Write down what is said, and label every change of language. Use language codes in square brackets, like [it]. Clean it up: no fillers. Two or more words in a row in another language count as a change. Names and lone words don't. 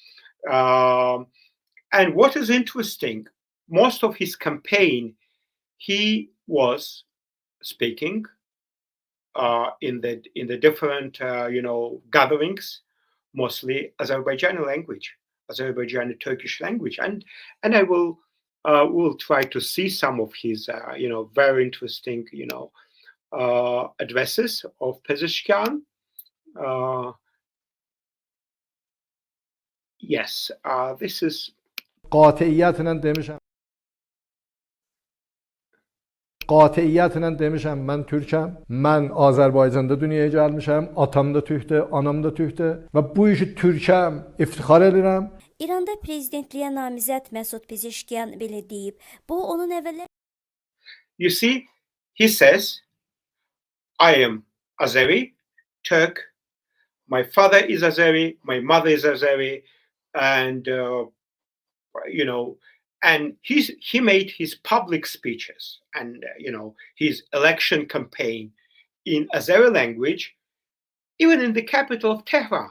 [en] And what is interesting, most of his campaign, he was speaking in the different, gatherings, mostly Azerbaijani language, Azerbaijani Turkish language, and I will try to see some of his, very interesting, addresses of Pezeshkian. Yes, this is. [az] قاطعیتlə demişəm, mən Türkəm. Mən Azərbaycanda dünyaya gəlmişəm. Atam da Türkdür, anam da Türkdür və bu işi Türkəm, iftixar edirəm. İranda prezidentliyə namizəd Məsud Pezeşkiyan belə deyib. Bu onun əvvəllər [en] You see, he says, I am Azeri, Turk. My father is Azeri, my mother is Azeri, and you know, and he made his public speeches and his election campaign in Azeri language, even in the capital of Tehran.